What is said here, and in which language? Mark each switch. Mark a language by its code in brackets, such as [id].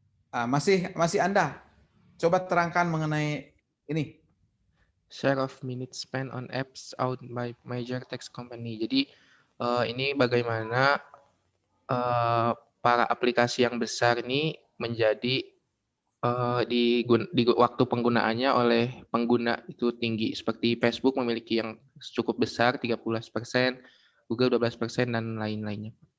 [id] Masih Anda, coba terangkan mengenai ini. [en] Share of minutes spent on apps owned by major tech company. [id] Jadi ini bagaimana para aplikasi yang besar ini menjadi di waktu penggunaannya oleh pengguna itu tinggi. Seperti Facebook memiliki yang cukup besar 13%, Google 12%, dan lain-lainnya.